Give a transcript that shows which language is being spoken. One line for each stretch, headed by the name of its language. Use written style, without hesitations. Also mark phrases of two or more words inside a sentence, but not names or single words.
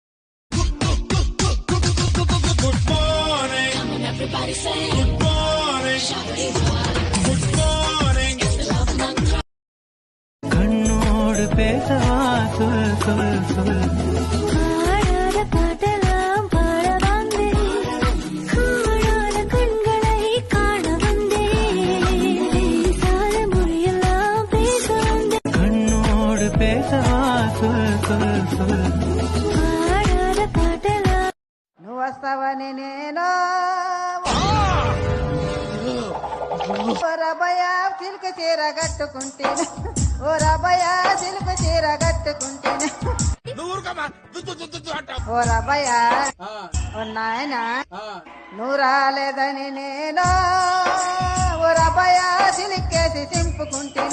English: Good morning. Come on, everybody say good morning. Good morning.
Tamil: கண்ணோடு பேசவா சொல் சொல் சொல் ஆடாத பாட்டெல்லாம் பாட வந்தேன், காணாத கண்களை காண வந்தேன், பேசாத மொழியெல்லாம் பேச வந்தேன். கண்ணோடு பேசவா சொல் சொல் சொல்
Telugu: ఆడాద పాటలా నువ్వు వస్తావని నేను ఓ రబయ సిల్క్ చీర కట్టుకుంటేనే, ఓ రబయ సిల్క్ చీర కట్టుకుంటేనే, ఓ రబయ ఓ నాయన నువ్వు రాలేదని నేను ఓ రబయ సిలికేసి చింపుకుంటేనే.